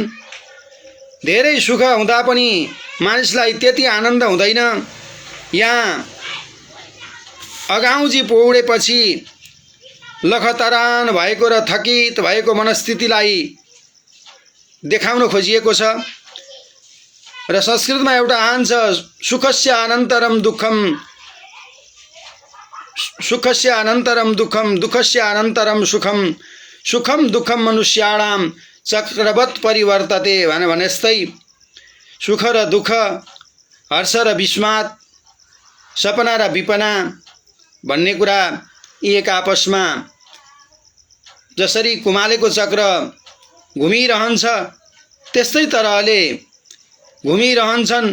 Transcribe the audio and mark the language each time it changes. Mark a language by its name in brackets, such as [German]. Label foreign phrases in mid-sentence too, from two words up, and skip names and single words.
[Nepali] धेरै सुख हुँदा पनि मानिसलाई त्यति आनन्द हुँदैन। यहाँ अगाउँची पौडेपछि लखतरान भएको र थकित भएको मनस्थितिलाई देखाउन खोजिएको छ। र संस्कृतमा एउटा आन छ, [Sanskrit] सुखस्य अनन्तरम दुःखम, सुखस्य अनन्तरम दुःखम, दुःखस्य अनन्तरम सुखम, सुखम दुःखम मनुष्याणाम चक्रवत् परिवर्तते [Nepali] भने जस्तै सुख र दुःख, हर्ष र विस्मात, सपना र विपना भन्ने कुरा यी एक आपसमा जसरी कुमालेको चक्र घुमिरहन्छ त्यस्तै तरहले घुमिरहन्छन्।